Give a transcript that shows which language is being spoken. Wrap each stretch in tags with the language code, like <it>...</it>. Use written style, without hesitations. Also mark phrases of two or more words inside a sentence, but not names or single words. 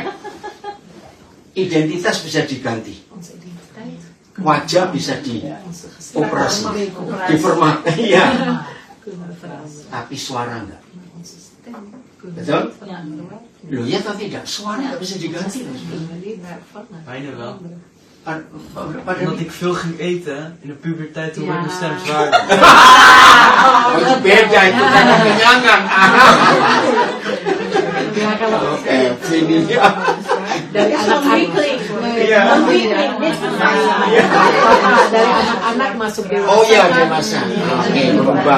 <id>Identitas bisa diganti. Wajah bisa dioperasi. Diformat. Iya. Tapi suara enggak. Betul? Loh ya atau tidak? Suara enggak bisa diganti.</id> <nl>Bijna wel.</nl> <id>Pada</id> <nl>Omdat ik veel ging eten, in de puberteit toen werd mijn stem zwaarder.</nl> <id>itu beda, itu karena kenyangan. Oke, ini ya. Dari anak-anak Iya. dari anak-anak masuk dewasa. Oh iya, dewasa. Oke, berubah.</id>